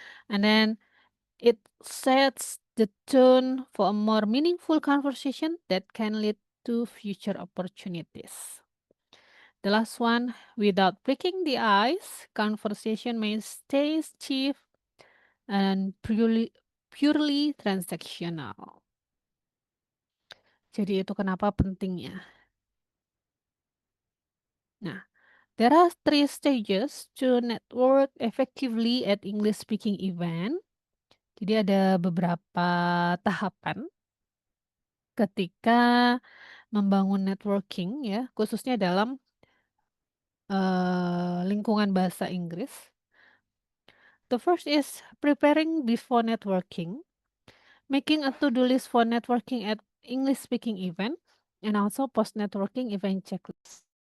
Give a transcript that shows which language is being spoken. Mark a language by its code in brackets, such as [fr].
[en] And then it sets the tone for a more meaningful conversation that can lead to future opportunities. The last one, without breaking the ice, conversation may stay stiff and purely transactional. [id] Jadi itu kenapa pentingnya. [en] Nah, there are 3 stages to network effectively at English speaking event. [id] Jadi ada beberapa tahapan ketika membangun networking ya, khususnya dalam lingkungan bahasa Inggris. [en] The first is preparing before networking, making a to-do list for networking at English speaking event, and also post networking event checklist.